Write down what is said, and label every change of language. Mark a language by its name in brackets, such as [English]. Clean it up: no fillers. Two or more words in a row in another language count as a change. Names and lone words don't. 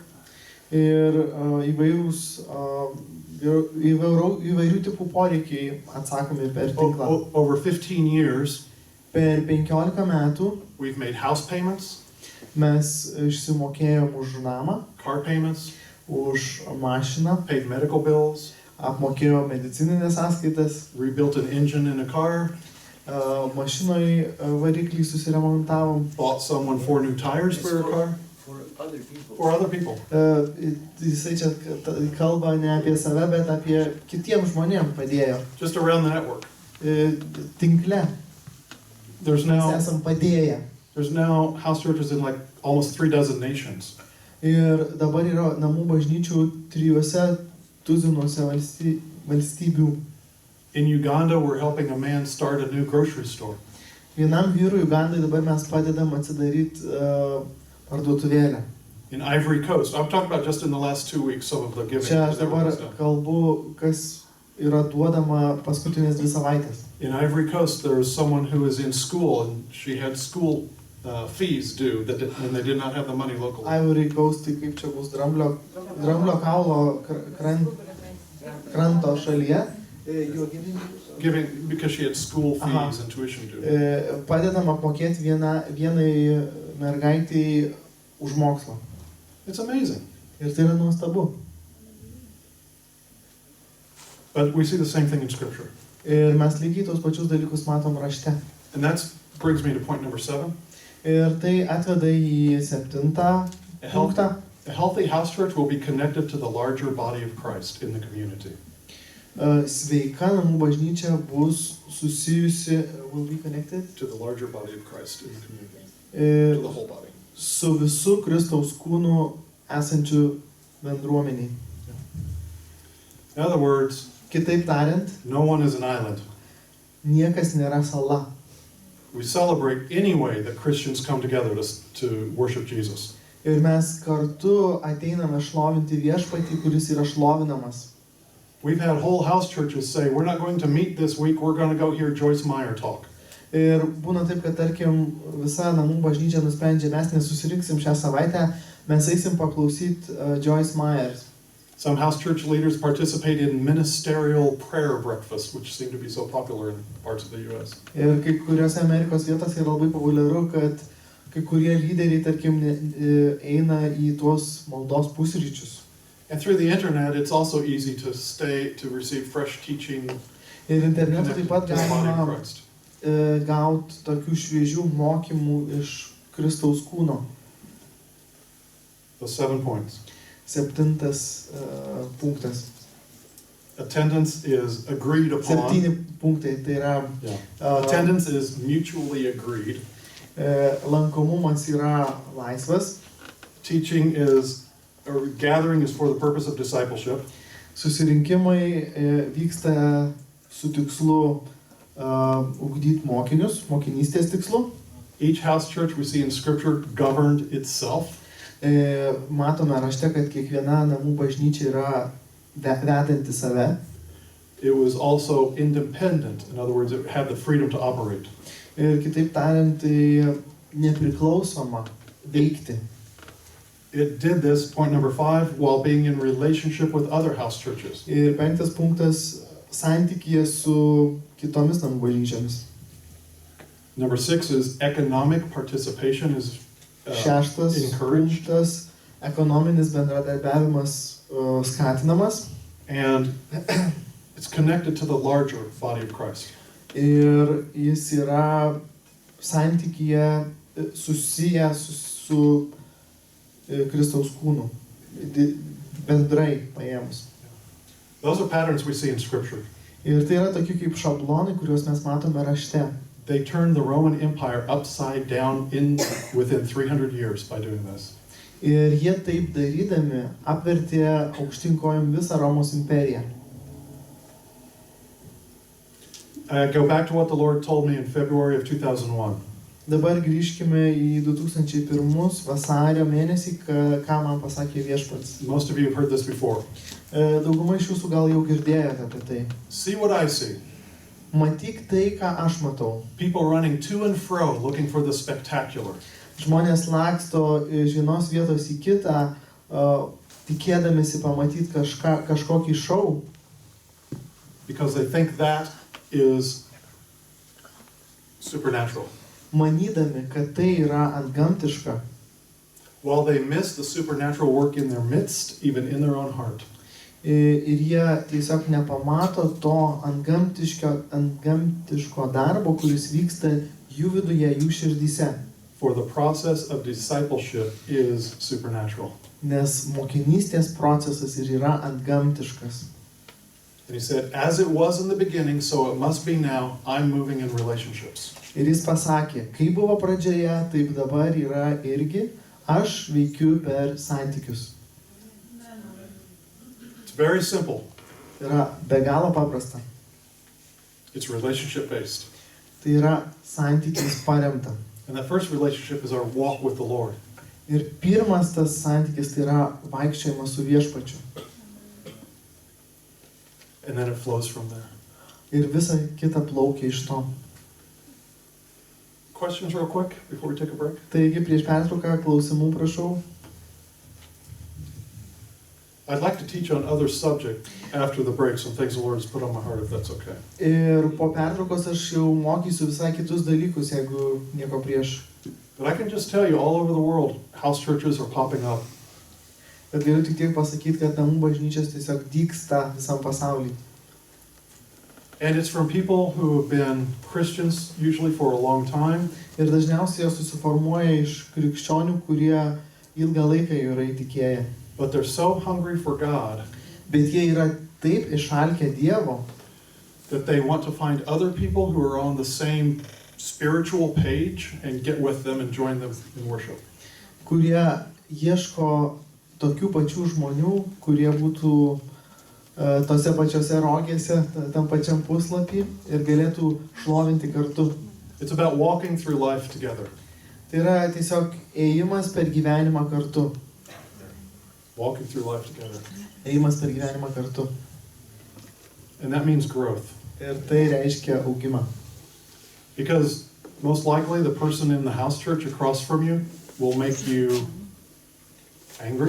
[Lithuanian] Ir įvairių tipų poreikiai atsakomi per tinklą. [English] Over 15 years, [Lithuanian] Per 15 metų [English] we've made house payments, [Lithuanian] mes išsimokėjom už namą, [English] car payments, [Lithuanian] už mašiną, [English] paid medical bills, [Lithuanian] apmokėjom medicininės sąskaitas, [English] rebuilt an engine in a car, [Lithuanian] mašinoje variklį susiremontavom. [English] bought someone 4 new tires for a car. For other people. For other people. [Lithuanian] Jisai čia kalba ne apie save, bet apie kitiems žmonėms padėjo. [English] Just around the network. [Lithuanian] Tinkle. [English] There's [Lithuanian] mes [English] now, [Lithuanian] esam padėję. [English] there's now house churches in like almost 36 nations. [Lithuanian] Ir dabar yra namų bažnyčių 3 tuzinuose valstybių. [English] In Uganda, we're helping a man start a new grocery store. [Lithuanian] Vienam vyrui Ugandai dabar mes padedam atsidaryti parduotuvėlę. [English] In Ivory Coast, I'm talking about just in the last 2 weeks, some of the giving. [Lithuanian] Čia aš [English] that [Lithuanian] dabar [English] was done. [Lithuanian] kalbu, kas yra duodama paskutinės 2 savaitės. [English] In Ivory Coast, there was someone who was in school and she had school fees due and they did not have the money locally. [Lithuanian] Ivory Coast, tai kaip čia bus dramblio kaulo kranto šalyje. [English] Giving because she had school fees Aha. and tuition due. [Lithuanian] Padedam apmokėti vienai mergaitai už mokslą. [English] It's amazing. [Lithuanian] Ir tai yra nuostabu. [English] But we see the same thing in Scripture. [Lithuanian] Ir mes lygiai tos pačius dalykus matom rašte. [English] And that brings me to point number 7. [Lithuanian] Ir tai atveda į 7 punktą. [English] A healthy house church will be connected to the larger body of Christ in the community. [Lithuanian] Sveika namų bažnyčia bus susijusi, [English] will be connected, To the larger body of Christ in the community. To the whole body. [Lithuanian] su visu Kristaus kūnu esančiu bendruomeniai. [English] In other words, [Lithuanian] Kitaip tariant, [English] no one is an island. [Lithuanian] niekas nėra sala. [English] We celebrate anyway that Christians come together to worship Jesus. [Lithuanian] Ir mes kartu ateiname šlovinti viešpatį, kuris yra šlovinamas. [English] We've had whole house churches say, we're not going to meet this week, we're going to go hear Joyce Meyer talk. [Lithuanian] Ir būna taip, kad tarkim visa namų bažnyčia nusprendžia, mes nesusirinksim šią savaitę, mes eisim paklausyti Joyce Myers. [English] Some house church leaders participate in ministerial prayer breakfast, which seem to be so popular in parts of the U.S. [Lithuanian] Ir kai kuriuose Amerikos vietose yra labai populiaru, kad kai kurie lyderiai, tarkim, eina į tuos maldos pusryčius. [English] And through the internet, it's also easy to receive fresh teaching [Lithuanian] Ir internetu [English] connected [Lithuanian] taip pat [English] to the body of [Lithuanian] galima [English] Christ. [Lithuanian] gauti tokių šviežių mokymų iš Kristaus kūno. [English] Those 7 points. [Lithuanian] 7 punktas. [English] Attendance is agreed upon. [Lithuanian] 7 punktai, tai yra [English] Yeah. Attendance is mutually agreed. [Lithuanian] Lankomumas yra laisvas, [English] Teaching or gathering is for the purpose of discipleship. [Lithuanian] susirinkimai vyksta su tikslu ugdyti mokinius, mokinystės tikslu. [English] Each house church we see in Scripture governed itself. [Lithuanian] Matome rašte, kad kiekviena namų bažnyčia yra vedanti save. [English] It was also independent. In other words, it had the freedom to operate. [Lithuanian] Ir kitaip tariant, tai nepriklausoma veikti. [English] It did this, point number 5, while being in relationship with other house churches. [Lithuanian] Ir 5 punktas - santykyje su kitomis namų bažnyčiomis. [English] Number 6 is economic participation is [Lithuanian] 6 [English] encouraged. [Lithuanian] punktas - ekonominis bendradarbiavimas skatinamas. [English] And it's connected to the larger body of Christ. [Lithuanian] Ir jis yra santykyje susijęs su Kristaus kūnu, bendrai paėmus. [English] Those are patterns we see in Scripture. [Lithuanian] Ir tai yra tokie kaip šablonai, kuriuos mes matome rašte. [English] They turned the Roman Empire upside down within 300 years by doing this. [Lithuanian] Ir jie taip darydami apvertė aukštyn kojom visą Romos imperiją. [English] Go back to what the Lord told me in February of 2001. [Lithuanian] Dabar grįžkime į 2001 vasario mėnesį, ką man pasakė viešpats. [English] Most of you have heard this before. [Lithuanian] Dauguma iš jūsų gal jau girdėjote apie tai. [English] See what I see. [Lithuanian] Matyk tai, ką aš matau. [English] People running to and fro looking for the spectacular. [Lithuanian] Žmonės laksto iš vienos vietos į kitą, tikėdamėsi pamatyti kažkokį šou, [English] Because they think that is supernatural. [Lithuanian] manydami, kad tai yra antgamtiška. [English] While they miss the supernatural work in their midst, even in their own heart. [Lithuanian] Ir jie tiesiog nepamato to antgamtiško darbo, kuris vyksta jų viduje, jų širdyse. [English] For the process of discipleship is supernatural. [Lithuanian] Nes mokinystės procesas ir yra antgamtiškas. [English] And he said, as it was in the beginning, so it must be now, I'm moving in relationships. [Lithuanian] Ir jis pasakė, kaip buvo pradžioje, taip dabar yra irgi, aš veikiu per santykius. [English] It's very simple. [Lithuanian] Yra be galo paprasta. [English] It's relationship based. [Lithuanian] Tai yra santykiais paremta. [English] And that first relationship is our walk with the Lord. [Lithuanian] Ir pirmas tas santykis tai yra vaikščiojimas su viešpačiu. [English] And then it flows from there. [Lithuanian] Ir visa kita plaukia iš to. [English] Questions real quick before we take a break? [Lithuanian] Taigi prieš pertrauką klausimų prašau. [English] I'd like to teach on other subject after the break, some things the Lord has put on my heart, if that's okay. [Lithuanian] Ir po pertraukos aš jau mokysiu visai kitus dalykus, jeigu nieko prieš. [English] But I can just tell you, all over the world, house churches are popping up. [Lithuanian] Bet galiu tik tiek pasakyti, kad namų bažnyčios tiesiog dygsta visam pasaulyje. [English] And it's from people who have been Christians usually for a long time. [Lithuanian] Ir dažniausiai jos susiformuoja iš krikščionių, kurie ilgą laiką jau yra įtikėję. [English] But they're so hungry for God [Lithuanian] Bet jie yra taip išalkę Dievo, [English] that they want to find other people who are on the same spiritual page and get with them and join them in worship. [Lithuanian] kurie ieško tokių pačių žmonių, kurie būtų tose pačiose rogėse, tam pačiam puslapį ir galėtų šlovinti kartu. [English] It's about walking through life together. [Lithuanian] Tai yra tiesiog ėjimas per gyvenimą kartu. [English] Walking through life together. [Lithuanian] Ėjimas per gyvenimą kartu. [English] And that means growth. [Lithuanian] Ir tai reiškia augimą. [English] Because most likely the person in the house church across from you will make you angry.